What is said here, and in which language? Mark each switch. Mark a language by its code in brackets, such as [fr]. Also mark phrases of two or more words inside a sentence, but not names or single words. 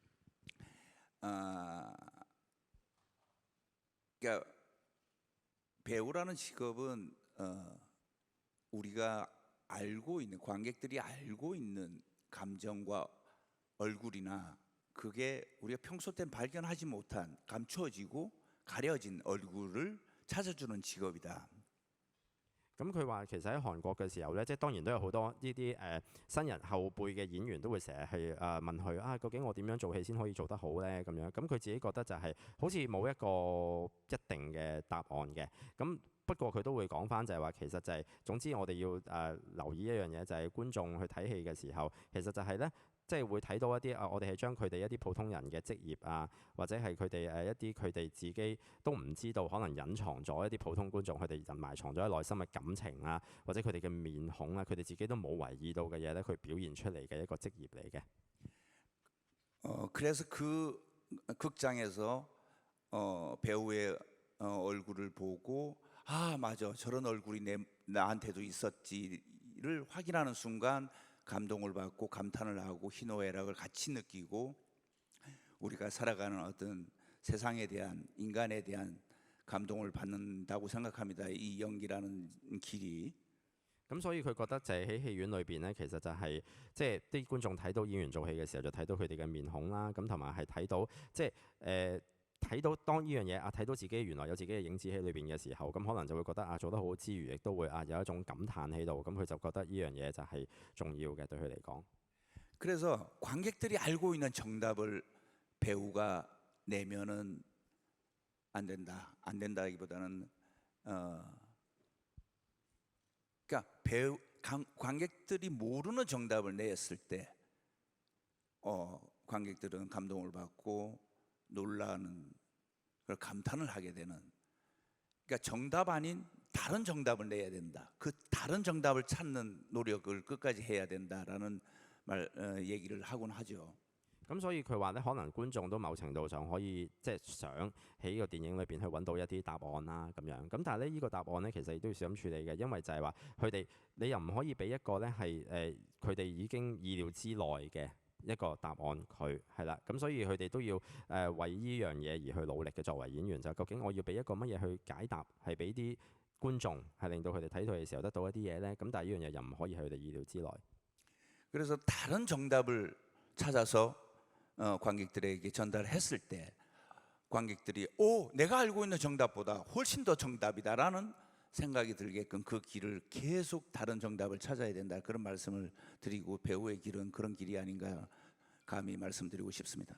[ko] 그러니까 배우라는 직업은 우리가 알고 있는 관객들이 알고 있는 감정과 얼굴이나 그게 우리가 평소 땐 발견하지 못한 감추어지고 가려진 얼굴을 찾아주는 직업이다. [yue] 咁佢話其實喺韓國嘅時候咧，即係當然都有好多呢啲新人後輩嘅演員都會成日去問佢啊，究竟我點樣做戲先可以做得好咧？咁樣咁佢自己覺得就係好似冇一個一定嘅答案嘅。咁不過佢都會講翻就係話，其實就係總之我哋要留意一樣嘢，就係觀眾去睇戲嘅時候，其實就係咧。即係會睇到一啲我哋係將佢哋一啲普通人嘅職業啊，或者係佢哋一啲佢哋自己都唔知道，可能隱藏咗一啲普通觀眾佢哋埋藏咗喺內心嘅感情啊，或者佢哋嘅面孔啊，佢哋自己都冇為意到嘅嘢咧，佢表現出嚟嘅一個職業嚟嘅。 [ko] 그래서 그 극장에서 배우의 얼굴을 보고 아 맞아 저런 얼굴이 나한테도 있었지를 확인하는 순간. 감동을 받고 감탄을 하고 희노애락을 같이 느끼고 우리가 살아가는 어떤 세상에 대한 인간에 대한 감동을 받는다고 생각합니다. 이 연기라는 길이. [yue] 咁所以佢覺得就係喺戲院裏邊咧，其實就係即係啲觀眾睇到演員做戲嘅時候，就睇到佢哋嘅面孔啦，咁同埋係睇到即係睇到當呢樣嘢睇到自己原來有自己嘅影子喺裏邊嘅時候，咁可能就會覺得做得好之餘，亦都會有一種感嘆喺度，咁佢就覺得呢樣嘢就係重要嘅對佢嚟講。 [ko] 그래서 관객들이 알고 있는 정답을 배우가 내면은 안 된다. 안 된다기보다는 그러니까 관객들이 모르는 정답을 냈을 때 관객들은 감동을 받고 놀라는 걸 감탄을 하게 되는. 그러니까 정답 아닌 다른 정답을 내야 된다. 그 다른 정답을 찾는 노력을 끝까지 해야 된다라는 얘기를 하곤 하죠. [yue] 咁所以佢話咧，可能觀眾都某程度上可以即係想喺呢個電影裏邊去揾到一啲答案啦咁樣。咁但係咧呢個答案咧其實亦都要小心處理嘅，因為就係話佢哋你又唔可以俾一個咧係佢哋已經意料之內嘅一個答案佢係啦。咁所以佢哋都要為呢樣嘢而去努力嘅。作為演員就究竟我要俾一個乜嘢去解答，係俾啲觀眾係令到佢哋睇到嘅時候得到一啲嘢咧。咁但係呢樣嘢又唔可以係佢哋意料之內。 [ko] 그래서 다른 정답을 찾아서 관객들에게 전달했을 때 관객들이 내가 알고 있는 정답보다 훨씬 더 정답이다라는 생각이 들게끔 그 길을 계속 다른 정답을 찾아야 된다. 그런 말씀을 드리고 배우의 길은 그런 길이 아닌가 감히 말씀드리고 싶습니다.